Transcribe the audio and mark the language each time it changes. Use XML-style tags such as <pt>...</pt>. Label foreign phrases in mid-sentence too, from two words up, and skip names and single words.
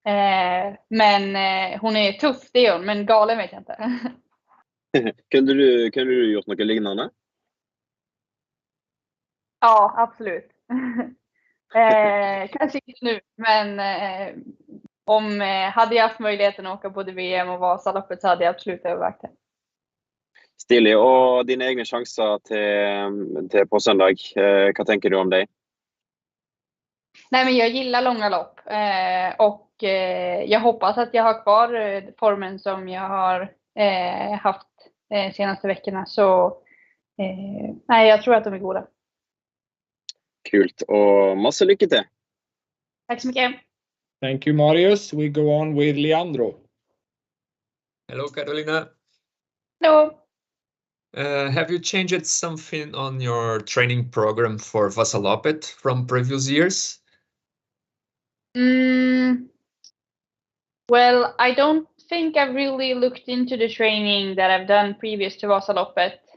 <sv>Men hon är tuff, det är hon, men galen vet jag inte. Kunde du gjort något liknande? Ja, absolut. Kanske inte nu, men hade jag haft möjligheten att åka både VM och Vasaloppet så hade jag absolut övervägt det.</sv> <no>Stilig. Og dine egne sjanser til på søndag, hva tenker du om det?</no> <sv>Nej, men jag gillar långa lopp och jag hoppas att jag har kvar formen som jag har haft senaste veckorna. Så nej, jag tror att de är goda.</sv> <no>Kult, og masse lykke til.</no> <sv>Tack så mycket.</sv> <en>Thank you, Marius. We go on with Leandro. Hello, Karolina. Hello. Have you changed something on your training program for Vasaloppet from previous years? Well, I don't think I've really looked into the training that I've done previous to Vasaloppet</en>